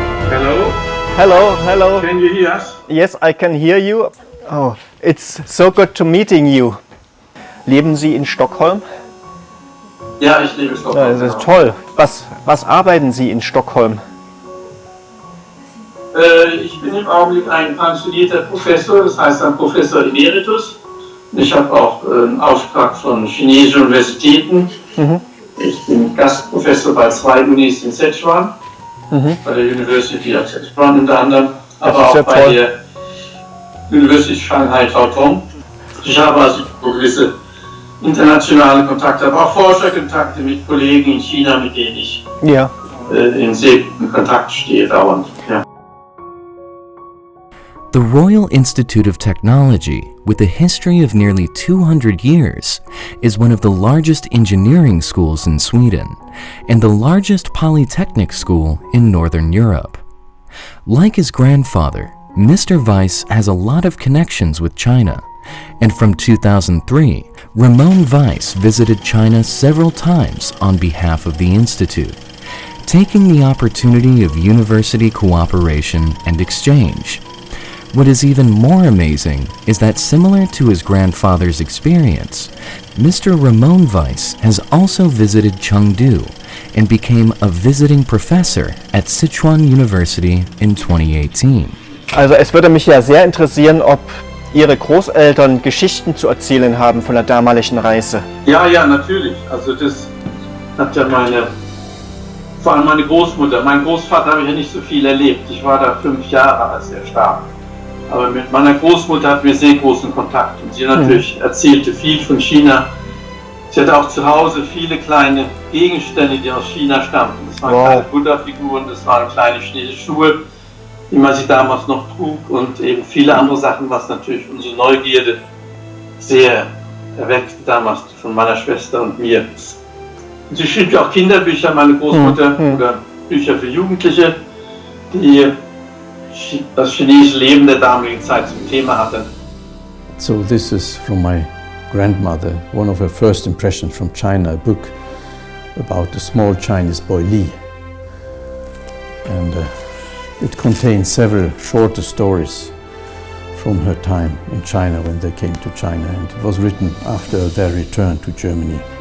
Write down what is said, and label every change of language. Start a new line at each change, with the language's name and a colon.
English: Hello, hello. Can you hear us? Yes, I can hear you. Oh, it's so good to meeting you.
German: Leben Sie in Stockholm? Ja, ich lebe in Stockholm. Das ist toll. Was arbeiten Sie in Stockholm? Ich bin im Augenblick ein pensionierter Professor, das heißt ein Professor Emeritus. Ich habe auch einen Auftrag von chinesischen Universitäten. Ich bin Gastprofessor bei 2 Unis in Sichuan, bei der University of Sichuan unter anderem, aber auch bei der University Shanghai Taotong. Ich habe also gewisse internationale Kontakte, aber auch Forscherkontakte mit Kollegen in China, mit denen ich in sehr guten Kontakt stehe dauernd. Ja.
English: The Royal Institute of Technology, with a history of nearly 200 years, is one of the largest engineering schools in Sweden and the largest polytechnic school in Northern Europe. Like his grandfather, Mr. Weiss has a lot of connections with China, and from 2003, Ramon Weiss visited China several times on behalf of the Institute, taking the opportunity of university cooperation and exchange. What is even more amazing is that, similar to his grandfather's experience, Mr. Ramon Weiss has also visited Chengdu and became a visiting professor at Sichuan University in 2018.
German: Also es würde mich ja sehr interessieren, ob Ihre Großeltern Geschichten zu erzählen haben von der damaligen Reise. Ja, natürlich. Also das hat ja vor allem meine Großmutter. Mein Großvater habe ich ja nicht so viel erlebt. Ich war da 5 Jahre, als er starb. Aber mit meiner Großmutter hatten wir sehr großen Kontakt. Und sie natürlich erzählte viel von China. Sie hatte auch zu Hause viele kleine Gegenstände, die aus China stammten. Das waren kleine Buddha-Figuren, das waren kleine chinesische Schuhe, wie man sie damals noch trug, und eben viele andere Sachen, was natürlich unsere Neugierde sehr erweckte damals von meiner Schwester und mir. Und sie schrieb ja auch Kinderbücher, meine Großmutter, oder Bücher für Jugendliche, die das chinesische Leben der damaligen Zeit zum Thema hatte.
English: So this is from my grandmother, one of her first impressions from China, a book about the small Chinese boy Li. And it contains several shorter stories from her time in China when they came to China, and it was written after their return to Germany.